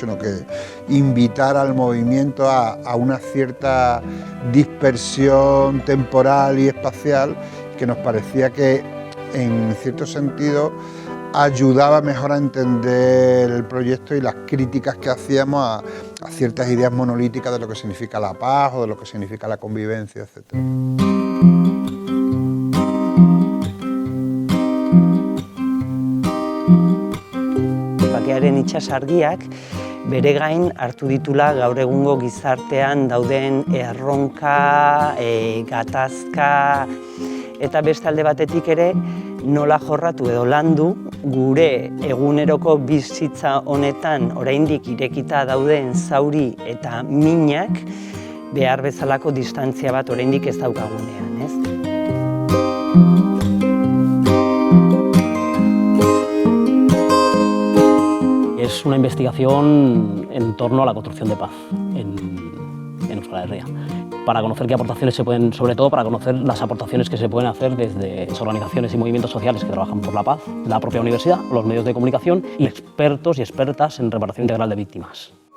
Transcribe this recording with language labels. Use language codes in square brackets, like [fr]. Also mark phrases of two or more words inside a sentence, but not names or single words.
[es] Sino que invitar al movimiento a una cierta dispersión temporal y espacial que nos parecía que en cierto sentido ayudaba mejor a entender el proyecto y las críticas que hacíamos a ciertas ideas monolíticas de lo que significa la paz o de lo que significa la convivencia, etc. [eu] Bakearen itsasargiak bere gain hartu ditula gaur egungo gizartean dauden erronka, gatazka, eta beste alde batetik ere nola jorratu edo landu gure eguneroko bizitza honetan oraindik irekita dauden zauri eta minak behar bezalako distantzia bat oraindik ez daukagunean, ez? [es] Es una investigación en torno a la construcción de paz en Euskal Herria, para conocer qué aportaciones se pueden, sobre todo para conocer las aportaciones que se pueden hacer desde las organizaciones y movimientos sociales que trabajan por la paz, la propia universidad, los medios de comunicación y expertos y expertas en reparación integral de víctimas.